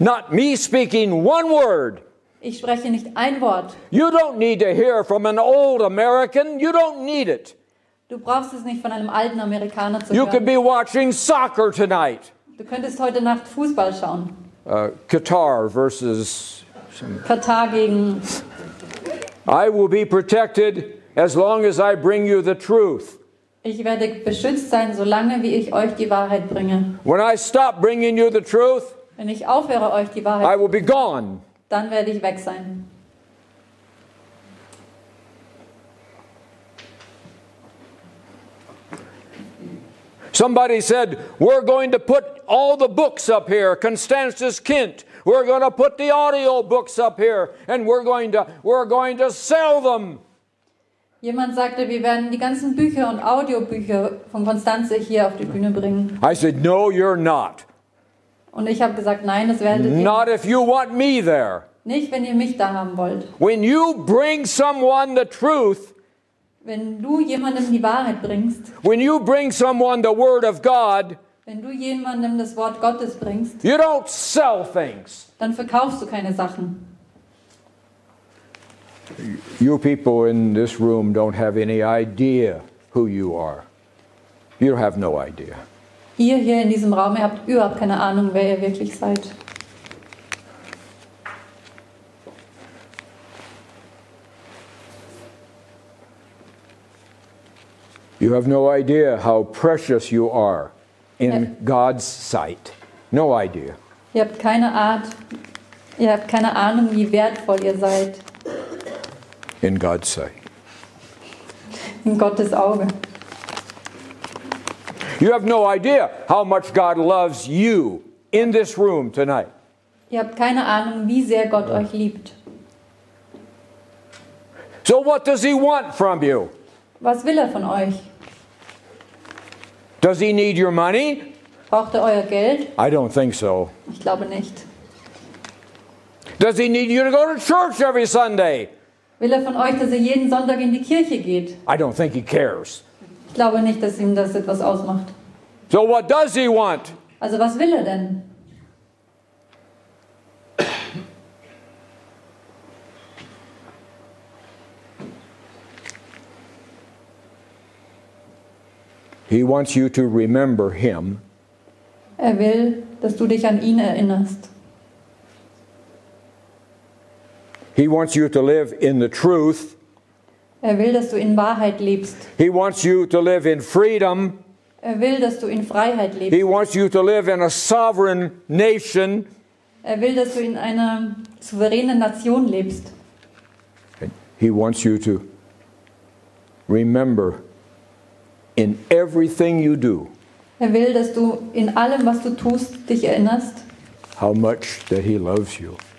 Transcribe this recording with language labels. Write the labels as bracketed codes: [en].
[en] not me speaking one word, [de] Ich spreche nicht ein Wort. [en] you don't need to hear from an old American. You don't need it. [de] Du brauchst es nicht von einem alten Amerikaner zu [en] You could be watching soccer tonight. [de] Du könntest heute Nacht Fußball schauen. [en] Qatar versus... [de] Katar gegen... [en] I will be protected as long as I bring you the truth. [de] Ich werde beschützt sein, solange wie ich euch die Wahrheit bringe. [en] When I stop bringing you the truth, [de] Wenn ich aufhöre, euch die [en] I [de] Wahrheit, [en] will be gone. [de] dann werde ich weg sein. [en] Somebody said, we're going to put all the books up here, Constance's Kind. We're going to put the audio books up here, and we're going to sell them. [de] Jemand sagte, wir werden die ganzen Bücher und Audiobücher von Konstanze hier auf die Bühne bringen. [en] I said, no, you're not. [de] Und ich habe gesagt, nein, das werdet ihr [en] Not if you want me there. [de] nicht, wenn ihr mich da haben wollt. [en] When you bring someone the truth, [de] Wenn du jemandem die Wahrheit bringst, [en] when you bring someone the Word of God, [de] wenn du jemandem das Wort Gottes bringst, [en] you don't sell things. [de] dann verkaufst du keine Sachen. [en] You people in this room don't have any idea who you are. You have no idea. [de] Ihr hier in diesem Raum, ihr habt überhaupt keine Ahnung, wer ihr wirklich seid. [en] You have no idea how precious you are in God's sight. No idea. [de] Ihr habt keine Ahnung, wie wertvoll ihr seid [en] In God's sight. [de] in Gottes Auge. [en] You have no idea how much God loves you in this room tonight. [de] Ihr habt keine Ahnung, wie sehr Gott euch liebt. [en] So what does He want from you? [de] Was will er von euch? [en] Does He need your money? [de] Braucht er euer Geld? [en] I don't think so. [de] Ich glaube nicht. [en] Does He need you to go to church every Sunday? [de] Will er von euch, dass ihr jeden Sonntag in die Kirche geht? [en] I don't think He cares. [de] Ich glaube nicht, dass ihm das etwas ausmacht. [en] So what does He want? [de] Also was will er denn? [en] He wants you to remember Him [de] Er will, dass du dich an ihn erinnerst. [en] He wants you to live in the truth. [de] Er will, dass du in Wahrheit lebst. [en] He wants you to live in freedom. [de] Er will, dass du in Freiheit [en] He [de] lebst. [en] wants you to live in a sovereign nation. [de] Er will, dass du in einer souveränen Nation lebst. [en] And He wants you to remember in everything you do [de] Er will, dass du in allem, was du tust, dich erinnerst, [en] how much that He loves you.